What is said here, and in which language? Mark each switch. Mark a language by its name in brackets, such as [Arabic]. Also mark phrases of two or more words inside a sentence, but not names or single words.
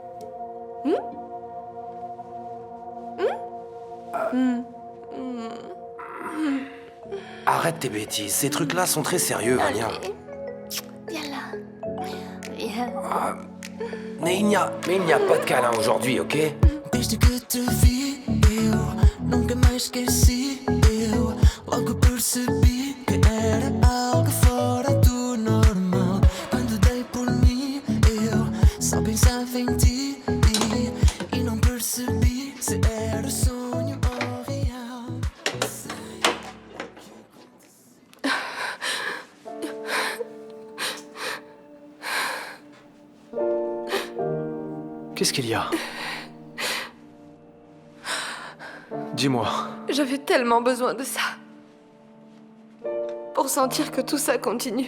[French] Arrête tes bêtises, ces trucs-là sont très sérieux, Vania. Viens là. Viens. Mais il n'y a pas de câlin aujourd'hui, ok? [Portuguese] Desde que te vi, eu nunca mais esqueci. Eu logo percebi que era algo fora do normal. Quando dei por mim, eu só pensava em ti. E não percebi se era sonho ou real. [French] Qu'est-ce qu'il y a? Dis-moi. J'avais tellement besoin de ça. Pour sentir que tout ça continue.